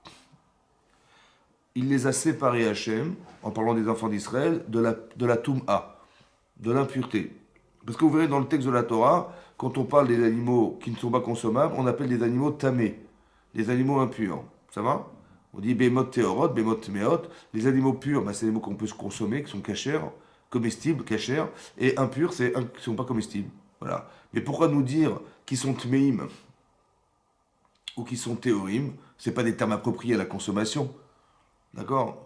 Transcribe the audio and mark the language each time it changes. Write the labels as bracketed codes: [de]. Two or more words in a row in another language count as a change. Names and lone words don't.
[fr] Il les a séparés Hachem, en parlant des enfants d'Israël, de la Tum'a, de l'impureté. Parce que vous verrez dans le texte de la Torah, quand on parle des animaux qui ne sont pas consommables, on appelle des animaux tamés, des animaux impurs. Ça va? On dit [he] בהמות טהורות, בהמות טמאות. [fr] Les animaux purs, c'est des animaux qu'on peut se consommer, qui sont cachers, comestibles, cachers, et impurs, c'est qui ne sont pas comestibles. Voilà. Mais pourquoi nous dire qu'ils sont tméim ou qu'ils sont théorim? C'est pas des termes appropriés à la consommation. D'accord?